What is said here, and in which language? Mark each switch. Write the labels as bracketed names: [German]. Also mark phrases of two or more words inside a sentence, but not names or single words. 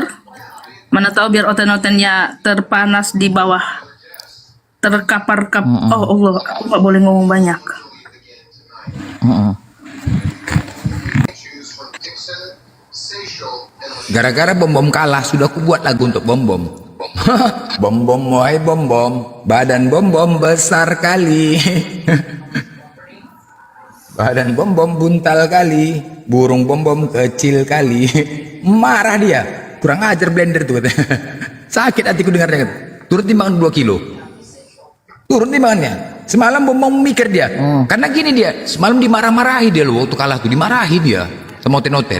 [Indonesian] Mana tahu biar oten-otennya terpanas di bawah, terkapar-kap. Oh Allah, aku nggak boleh ngomong banyak. Gara-gara bom-bom kalah, sudah aku buat lagu untuk bom-bom. Bom-bom, wahai bom-bom, badan bom-bom besar kali. Badan bom-bom buntal kali, burung bom-bom kecil kali. Marah dia, kurang ajar Blender tuh katanya. Sakit hatiku dengarnya. Turut timbangan 2 kilo. Turun timbangannya. Semalam Bom mikir dia. Karena gini dia, semalam dimarah-marahi dia loh waktu kalah tuh, dimarahi dia sama Oten-Oten.